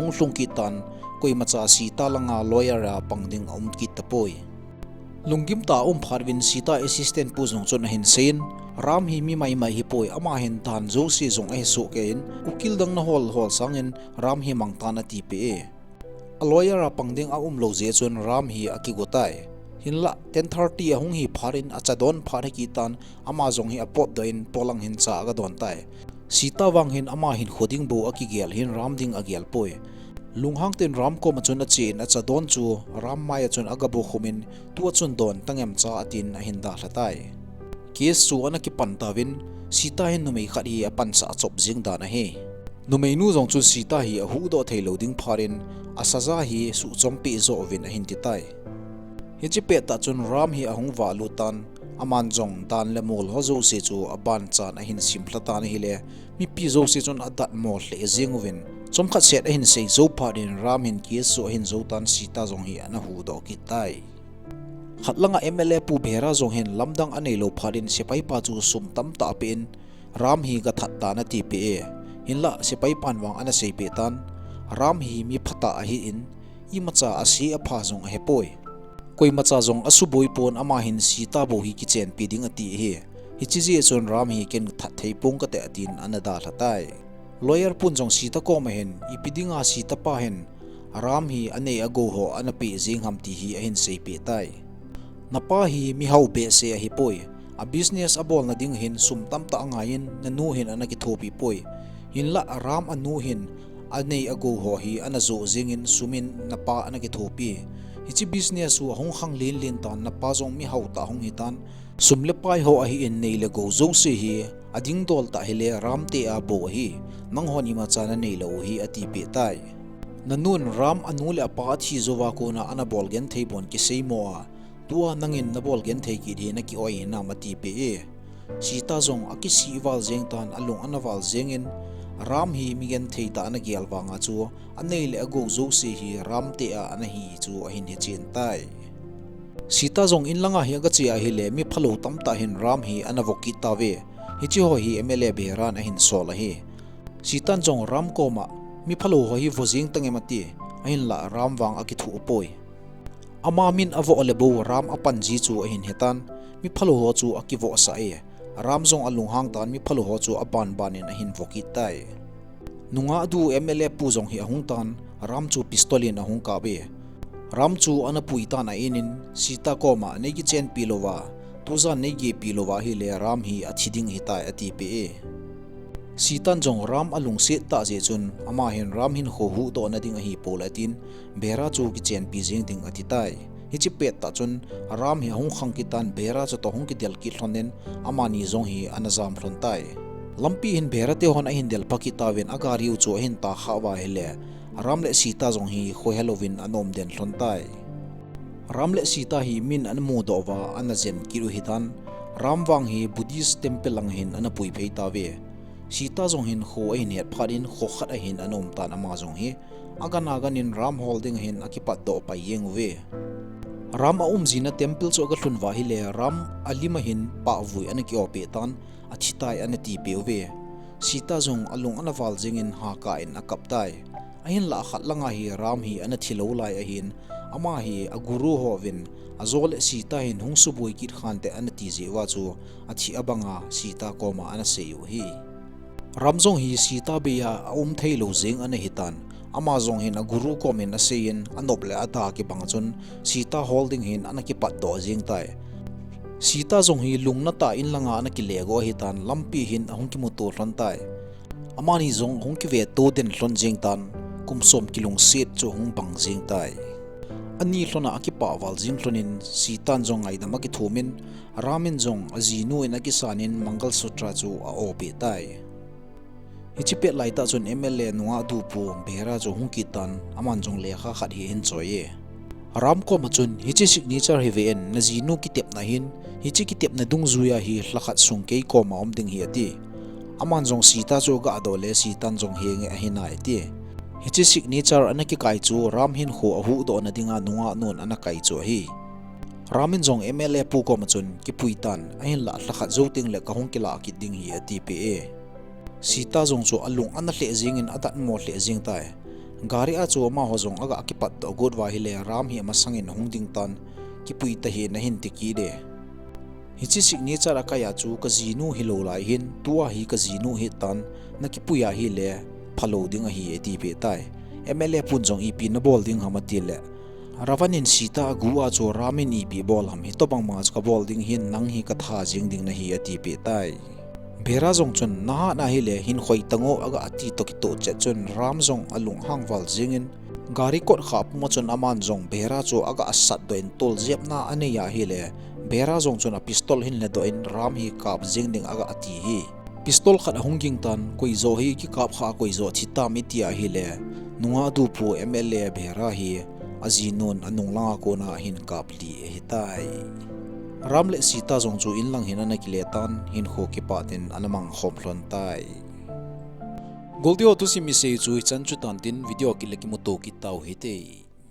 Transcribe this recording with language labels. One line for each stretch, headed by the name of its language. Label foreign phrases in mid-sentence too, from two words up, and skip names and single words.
Thado Chin: hung hlung kitan koi macha sita langa lawyer a pangding ki tapoi lungim ta pharwin sita assistant pu jong chon hin sein ram hi mi mai hi poi ama hin tan zo se jong ai so ke in ukil dang na hol sangin ram hi mangtan ati pe a lawyer a pangding lo je chon ram hi akigotai hinla 10:30 ahung hi pharin achadon phare ki tan ama jong hi apot doin polang hin cha ga don tai sita wang hin ama hin khoding bo aki gel hin ramding agel poi lunghang ten ram ko machun achin achadon chu ram mai chun agabo khumin tu chun don tangem cha atin a hin da hlatai kes chu anaki pantawin sita hin numei khari apan sa chop jing da na he numei nu jong chu sita hi a hu do theilo ding pharin asaza hi su chompi zo ovin a hin ti tai hichi pe ta chun ram hi ahung wa lutan aman jong dan le mol ho zo se chu aban chan a hin simphla ta ni le mi pi zo se chun adat mol le jingwin chomkha set a hin sei zo pharin ram hin ki so hin zo tan sita jong hi ana hu do ki tai khatlanga MLA pu bhera jong hin lamdang anei lo pharin sepai pa chu sum tam ta pen ram hi ga that ta na ti pe hinla sepai panwang ana sei pe tan ram hi mi phata a hi in i macha asi a pha jong a hepoi koi macha jong asuboi pon ama hin sita bo hi kichen piding ati hi hichi ji chon ram hi ken that thei pung ka te atin anada halatai lawyer pun jong sita ko ma hen ipidinga sita pa hen ram hi ane ago ho anapi jing ham ti hi ahin sei pe tai napa hi mi hau be se hi poi a business abol na ding hin sum tam ta angain na nu hin anaki thopi poi hinla ram anu hin ane ago ho hi anazo jingin sumin napa anaki thopi hichi business hu hong khang lin tan na pa jong mi hau ta hong hitan sumle pai ho a hi in nei le go zo se hi ading dol ta hele ram te a bo hi mang honi ma chana nei lo hi ati pe tai nanun ram anu le pa thi zowa ko na ana bol gen thei bon ki sei mo a tua nangin na bol gen thei ki di na ki oi na ma ti pe sita jong aki si wal jeng tan alung anawal jengin ram hi migen thei ta na gial wanga chu anei le ago zo se hi ram te a ana hi chu a hin he chen tai sita jong in langa hi ga chi a hi le mi phalo tam ta hin ram hi ana voki ta ve hi chi ho hi MLA beran a hin sol a hi sitan jong ram ko ma mi phalo ho hi vojing tangemati a hin la ram wang aki thu poi ama min avo lebo ram apan ji chu a hin hetan mi phalo ho chu aki vo sa e ram jong alung hang tan mi phalo ho chu apan banin a hin voki tai nunga du MLA pu jong hi ahung tan ram chu pistolin ahung ka be ram chu ana pui ta na inin sita ko ma nei ki chen pilova tuza nei ge pilova hi le ram hi achiding hi tai ati pe sitan jong ram alung se ta je chun ama hin ram hin ho hu do na ding a hi polatin bera chu ki chen pi jing ding atitai hi chi pet ta chun ram hi hung khang ki tan bera chu to hung ki del ki thlonen ama ni zong hi anazam thon tai lampi hin bera te hon a hin del pakita wen agari u chu hin ta khawa hele ram le sita jong hi kho halloween anom den thon tai ram le sita hi min an mu do wa anazen kiru hitan ramwang hi
English: buddhist temple
Thado Chin: lang hin ana pui phei ta ve sita jong hin kho a hin het pharin kho khat a hin anom tan ama jong hi agana ganin ram holding hin akipat do pa yeng ve ram a umjina temple cho ga thlun wa hi le ram alima hin pa vui ana ki ope tan athitai ana ti pe ve sita jong alung ana wal jingin ha ka in akap tai ahin la khat langa hi ram hi ana thilo lai a hin ama hi aguru hovin azol sita hin hungsu boi kit khante an ti je wa chu athi abanga sita koma ana seyu hi ramjong hi sita beya thailo jeng ana hitan ama jong hin aguru komen asein anoble ata ki bangchun sita holding hin ana ki pat do jing tai sita jong hi lungna ta in langa ana ki lego hitan lampi hin ahung ki mutu hlon tai amani jong hung ki ve to den hlon jing tan kumsom kilung set chu hung bang jing tai ani hlona akipa wal jing hlonin sitan jong ai dama ki thumin ramin jong azinu ina ki sanin
Hindi: mangal sutra
Thado Chin: chu a ope tai hichipe laita chun mla nuwa du pu bera chu hungkitan aman jong lekha khat hi hin choye ram ko machun hichi signature hi ven nazinu ki tep na hin hichi ki tep na dung zuya hi hlakhat sungkei ko ma om ding hi ati aman jong sita chu ga adole sitan jong henge a hinai ti hichi signature ana ki kai chu ram hin kho ahu do na dinga nuwa non ana kai chu hi ramin jong mla pu ko machun ki puitan ahin la hlakhat zoting le ka hong kila ki ding hi ati pe sita jong chu alung ana hle jing in atat mo hle jing tai gari a chu ma ho jong aga akipat do god wa hi le ram hi ma sangin hungding tan ki pui ta hi na hin ti ki de hichi signature akaya chu ka jinu hi lo lai hin tua hi ka jinu hi tan na ki puya hi le phalo ding a hi eti pe tai mla pun jong ep na bol ding hamati le ravanin sita guwa chu ramin ep bol ham hi to bang ma ka bol ding hin nang hi ka tha jing ding na hi eti pe tai bera jong chun na na hi le hin khoi tango aga ati to ki to che chun ram jong alung hangwal jingin gari kot khap mo chun aman jong bera chu aga asat do in tol jep na ane ya hi le bera jong chun a pistol hin le do in ram hi kap jing ding aga ati hi pistol khat hunging tan koi zo hi ki kap kha koi zo thita mi tia hi le nuwa du pu mla bera hi azinon anung langa ko na hin kap li hi tai ramle sita jong chu in lang hin ana kiletan hin kho ki patin anamang khomhlon tai goldio tu si mi se chu chan chu tan tin video ki leki mo to ki tau hi te